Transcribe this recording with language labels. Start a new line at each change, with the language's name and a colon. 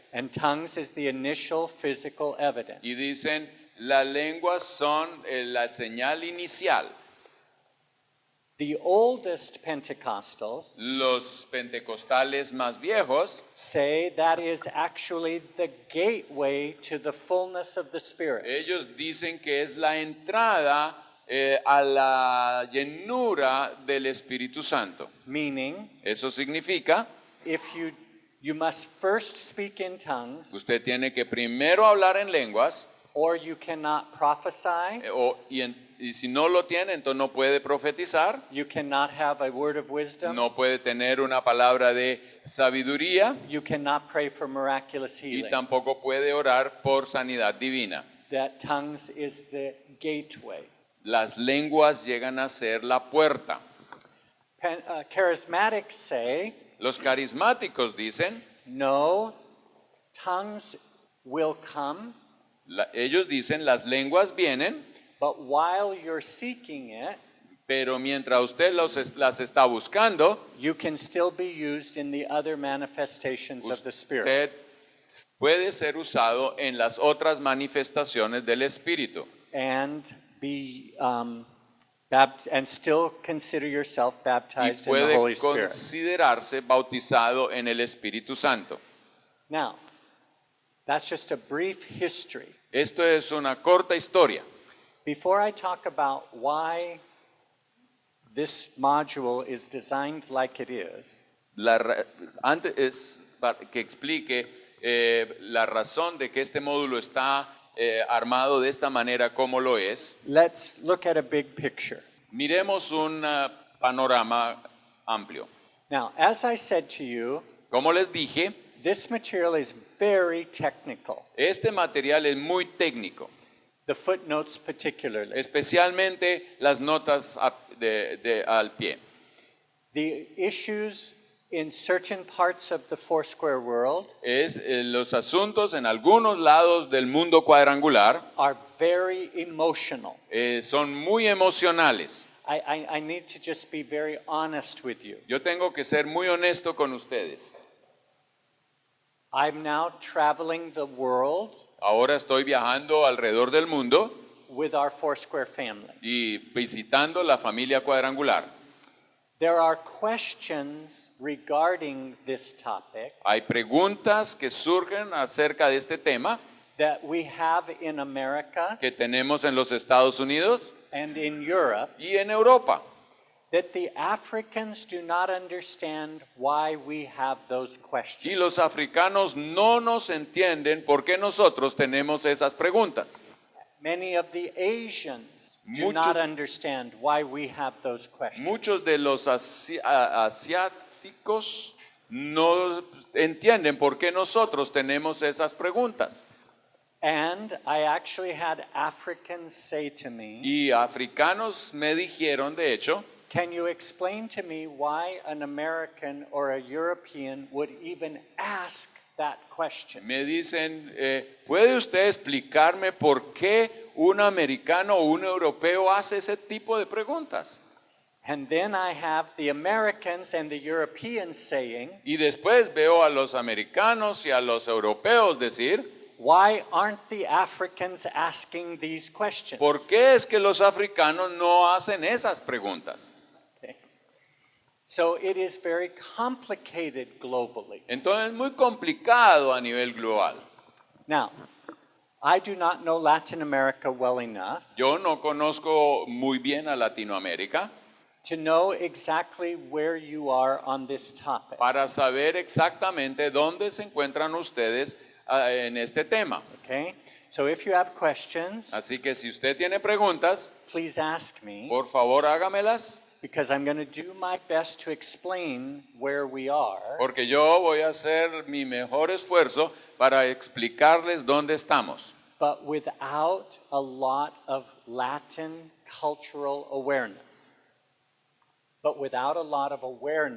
English: and tongues is the initial physical evidence.
Spanish: y dicen las lenguas son la señal inicial.
English: The oldest Pentecostals
Spanish: Los pentecostales más viejos
English: say that is actually the gateway to the fullness of the Spirit.
Spanish: ellos dicen que es la entrada a la llenura del Espíritu Santo.
English: Meaning,
Spanish: Eso significa
English: if you must first speak in tongues,
Spanish: que usted tiene que primero hablar en lenguas
English: or you cannot prophesy,
Spanish: y si no lo tiene, entonces no puede profetizar,
English: you cannot have a word of wisdom,
Spanish: no puede tener una palabra de sabiduría
English: you cannot pray for miraculous
Spanish: y
English: healing.
Spanish: tampoco puede orar por sanidad divina.
English: That tongues is the gateway.
Spanish: Las lenguas llegan a ser la puerta.
English: Charismatics say,
Spanish: Los carismáticos dicen,
English: no, tongues will come,
Spanish: Ellos dicen, las lenguas vienen,
English: but while you're seeking it,
Spanish: pero mientras usted las está buscando,
English: you can still be used in the other manifestations of the Spirit.
Spanish: usted puede ser usado en las otras manifestaciones del Espíritu.
English: And be and still consider yourself
Spanish: Y
English: baptized in the
Spanish: puede
English: Holy Spirit.
Spanish: considerarse bautizado en el Espíritu Santo.
English: Now, that's just a brief history.
Spanish: Esto es una corta historia.
English: Before I talk about why this module is designed like it is,
Spanish: Antes es para que explique la razón de que este módulo está armado de esta manera como lo es.
English: let's look at a big picture.
Spanish: Miremos un panorama amplio.
English: Now, as I said to you,
Spanish: Como les dije,
English: this material is very technical,
Spanish: este material es muy técnico,
English: the footnotes particularly.
Spanish: especialmente las notas al pie.
English: The issues in certain parts of the Foursquare world
Spanish: Los asuntos en algunos lados del mundo cuadrangular
English: are very emotional.
Spanish: son muy emocionales.
English: I need to just be very honest with you.
Spanish: Yo tengo que ser muy honesto con ustedes.
English: I'm now traveling the world
Spanish: Ahora estoy viajando alrededor del mundo
English: with our Foursquare family.
Spanish: y visitando la familia cuadrangular.
English: There are questions regarding this topic
Spanish: Hay preguntas que surgen acerca de este tema
English: that we have in America
Spanish: que tenemos en los Estados Unidos
English: and in Europe
Spanish: y en Europa.
English: that the Africans do not understand why we have those
Spanish: Y
English: questions.
Spanish: los africanos no nos entienden por qué nosotros tenemos esas preguntas.
English: Many of the Asians do
Spanish: Mucho-
English: not understand why we have those questions.
Spanish: Muchos de los asiáticos no entienden por qué nosotros tenemos esas preguntas.
English: And I actually had Africans say to me,
Spanish: Y africanos me dijeron, de hecho,
English: can you explain to me why an American or a European would even ask that question?
Spanish: me dicen, ¿puede usted explicarme por qué un americano o un europeo hace ese tipo de preguntas?
English: And then I have the Americans and the Europeans saying,
Spanish: Y después veo a los americanos y a los europeos decir,
English: why aren't the Africans asking these questions?
Spanish: ¿por qué es que los africanos no hacen esas preguntas?
English: Okay. So it is very complicated globally.
Spanish: Entonces es muy complicado a nivel global.
English: Now, I do not know Latin America well enough
Spanish: Yo no conozco muy bien a Latinoamérica
English: to know exactly where you are on this topic.
Spanish: para saber exactamente dónde se encuentran ustedes en este tema.
English: Okay? So if you have questions,
Spanish: Así que si usted tiene preguntas,
English: please ask me,
Spanish: por favor hágamelas,
English: because I'm going to do my best to explain where we are.
Spanish: porque yo voy a hacer mi mejor esfuerzo para explicarles dónde estamos.
English: But without a lot of Latin cultural awareness. But without a lot of awareness,